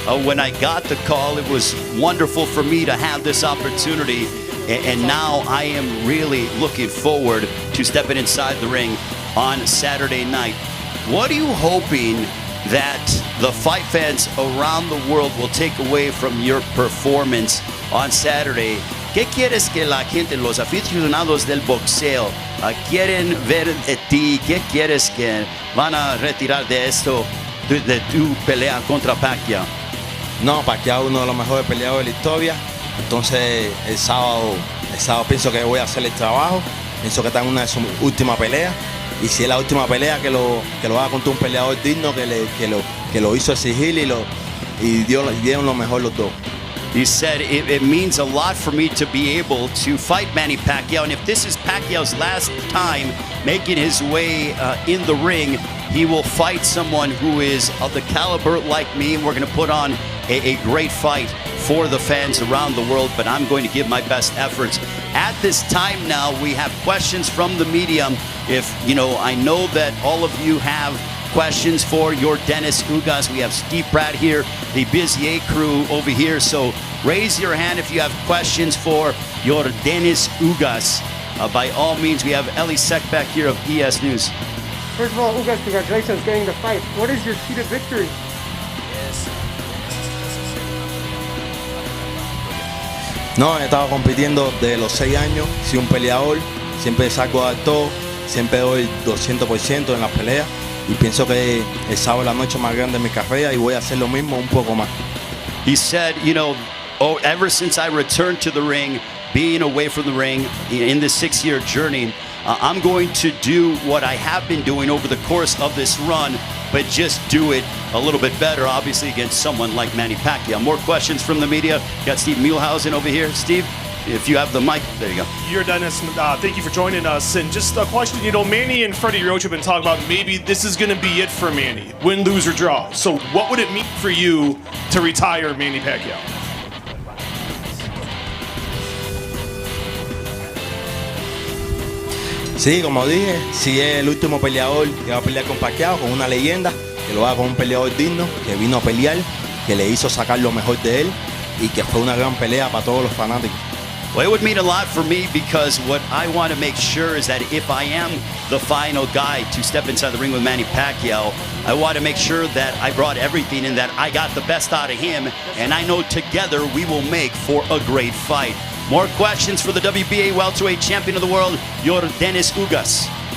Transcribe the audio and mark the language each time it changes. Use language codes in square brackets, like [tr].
[en] When I got the call, it was wonderful for me to have this opportunity. And now I am really looking forward to stepping inside the ring on Saturday night. What are you hoping that the fight fans around the world will take away from your performance on Saturday? [es] ¿Qué quieres que la gente, los aficionados del boxeo, quieren ver de ti? ¿Qué quieres que van a retirar de esto, de tu pelea contra Pacquiao? No, Pacquiao es uno de los mejores peleadores de la historia. Entonces el sábado pienso que voy a hacer el trabajo. Pienso que está en una de sus últimas peleas. Y si es la última pelea, que lo haga contra un peleador digno que lo hizo exigir y dieron lo mejor los dos. [en] He said, it means a lot for me to be able to fight Manny Pacquiao. And if this is Pacquiao's last time making his way in the ring, he will fight someone who is of the caliber like me. And we're going to put on a great fight for the fans around the world. But I'm going to give my best efforts. At this time now, we have questions from the media. I know that all of you have questions for Yordenis Ugas. We have Steve Pratt here, the Bizier crew over here. So raise your hand if you have questions for Yordenis Ugas. By all means, we have Ellie Seck back here of ES News. First of all, Ugas, congratulations on getting the fight. What is your key to victory? [es] No, he estado compitiendo desde los 6 años, soy un peleador, siempre salgo a dar todo, siempre doy 200% en las peleas. Y pienso que el sábado es la noche más grande de mi carrera y voy a hacer lo mismo un poco más. [en] He said, ever since I returned to the ring, being away from the ring in this 6-year journey, I'm going to do what I have been doing over the course of this run, but just do it a little bit better, obviously, against someone like Manny Pacquiao. More questions from the media. Got Steve Muehlhausen over here. Steve, if you have the mic, there you go. Yordenis, thank you for joining us. And just a question, Manny and Freddie Roach have been talking about maybe this is going to be it for Manny, win, lose, or draw. So what would it mean for you to retire Manny Pacquiao? [es] Sí, como dije, si es el último peleador que va a pelear con Pacquiao, con una leyenda, que lo haga con un peleador digno, que vino a pelear, que le hizo sacar lo mejor de él y que fue una gran pelea para todos los fanáticos. [en] Well, it would mean a lot for me because what I want to make sure is that if I am the final guy to step inside the ring with Manny Pacquiao, I want to make sure that I brought everything and that I got the best out of him, and I know together we will make for a great fight. More questions for the WBA welterweight champion of the world, Yordenis Ugas.